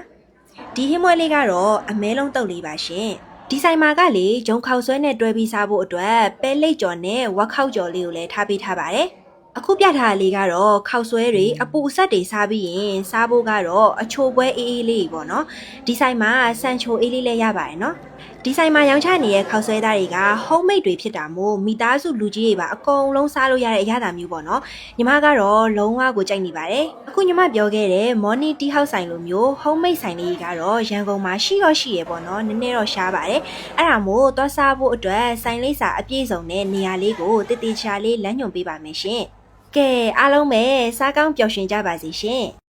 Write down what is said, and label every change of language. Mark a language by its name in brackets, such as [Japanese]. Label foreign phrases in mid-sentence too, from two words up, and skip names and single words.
[Burmese] ဒီဟင်းပွဲလေးကတော့အမဲလုံးတုပ်လေးပါရှင်ဒီဆိုင်မှာကလေဂျုံခောက်ဆွဲနဲ့တွဲပြီးစားဖို့အတွက်ပဲလိတ်ကြော်နဲ့ဝက်ခောက်ကြော်လေးကိုလည်းထားပေးထားပါတယ်အခုပြ ထားတာလေးကတော့ခောက်ဆွဲတွေအပူအဆက်တွေစားပြီးရင်စားဖို့ကတော့အချိုပွဲအေးအေးလေးပေါ့နော်ဒီဆိုင်မှာဆန် ချိုအေးလေးလည်းရပါတယ်နော်ဒီဆိုင်မှာရောင်းချနေတဲ့ခောက်ဆွဲသားတွေက [English] home made [Burmese] တွေဖြစ်တာမို့မိသားစုလူကြီးတွေပါအကုန်လုံးစားလို့ရတဲ့အရသာမျိုးပေါ့နော်ညီမကတော့လုံးဝကိုကြိုက်နေပါတယ်အခုညီမပြောခဲ့တဲ့ Morning Tea House ဆိုင်လိုမျိုး [English] home made [Burmese] ဆိုင်လေးကတော့ရန်ကုန်မှာရှိရပေါ့နော်နည်းနည်းတော့ရှားပါတယ်အဲ့ဒါမို့သွားစားဖို့အတွက်ဆိုင်လေးစာအပြည့်စုံတဲ့နေရာလေးကိုတည်တည်ချာလေးလမ်းညွှန်ပေးပါမယ်ရှင်ကဲအားလုံးပဲစားကောင်းပျော်ရွှင်ကြပါစေရှင်